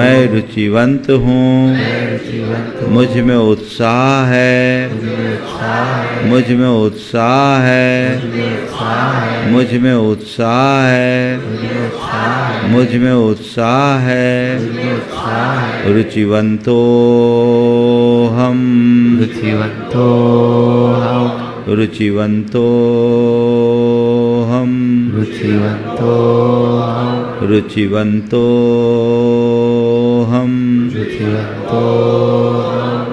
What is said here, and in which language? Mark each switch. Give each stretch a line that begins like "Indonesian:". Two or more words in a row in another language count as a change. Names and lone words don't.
Hindi: मैं रुचिवंत हूँ। मैं रुचिवंत हूँ। मुझ में उत्साह है, मुझ में उत्साह है। मुझ में उत्साह है, मुझ में उत्साह है। मुझ में उत्साह है, मुझ मुझ में उत्साह है। में उत्साह है। उत्साह है। रुचिवंतो हम, रुचिवंतो हम। रुचिवंतो हम, रुचिवंतो हम। रुचिवंतो हम, रुचिवंतो हम।